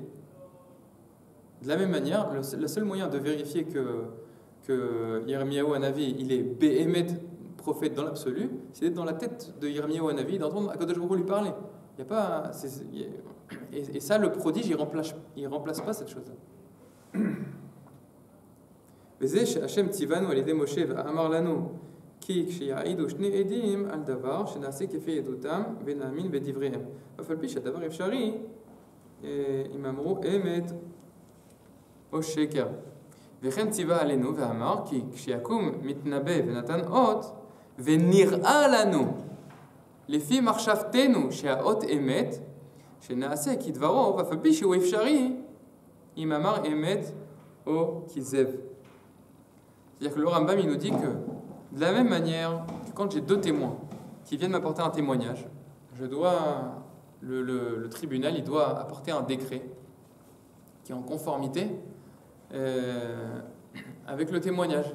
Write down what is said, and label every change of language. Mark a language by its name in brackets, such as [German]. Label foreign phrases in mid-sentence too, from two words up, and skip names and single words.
[French] De la même manière, le seul moyen de vérifier que Yirmiyahu Hanavi il est Béhémet, prophète dans l'absolu, c'est d'être dans la tête de Yirmiyahu Hanavi et d'entendre [Hebrew] הקדוש ברוך הוא [French] lui parler. Il y a pas, et ça, le prodige, il remplace pas cette chose-là. [Hebrew] וזה שהשם ציוונו על ידי משה ואמר לנו כי כשיעידו שני עדים על דבר שנעשה כפי עדותם ונאמין בדבריהם אף על פי שהדבר אפשרי אם אמרו אמת או שקר וכן ציווה עלינו ואמר כי כשיקום מתנבא ונתן אות ונראה לנו לפי מחשבתנו שהאות אמת שנעשה כדברו ואף על פי שהוא אפשרי אם אמר אמת או כזב. [French] C'est-à-dire que le Rambam, il nous dit que, de la même manière que quand j'ai deux témoins qui viennent m'apporter un témoignage, le tribunal, il doit apporter un décret qui est en conformité avec le témoignage.